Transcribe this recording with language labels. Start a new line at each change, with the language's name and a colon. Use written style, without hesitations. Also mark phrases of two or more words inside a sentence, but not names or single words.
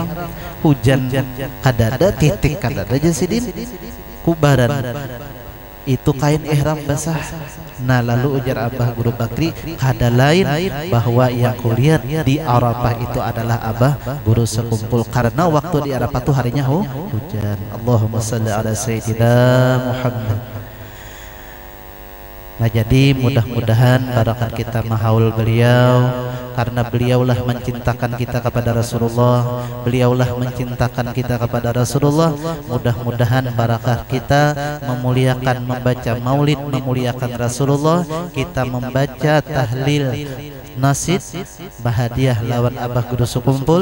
Banjar: Hujan kadada titik kadada Jasidin, kubaran itu kain ihram basah. Nah lalu ujar Abah Guru Bakri, kada lain bahwa yang kulihat di Arafah itu adalah Abah Guru Sekumpul, karena waktu di Arafah itu harinya hujan.
Arabic: Allahumma shalli ala Sayyidina Muhammad.
Indonesian: Nah jadi mudah-mudahan barakat kita mahaul beliau, karena beliaulah mencintakan kita kepada Rasulullah, beliaulah mencintakan kita kepada Rasulullah. Mudah-mudahan barakah kita memuliakan, membaca maulid memuliakan Rasulullah, kita membaca tahlil nasid bahadiah lawan Abah Guru Sekumpul.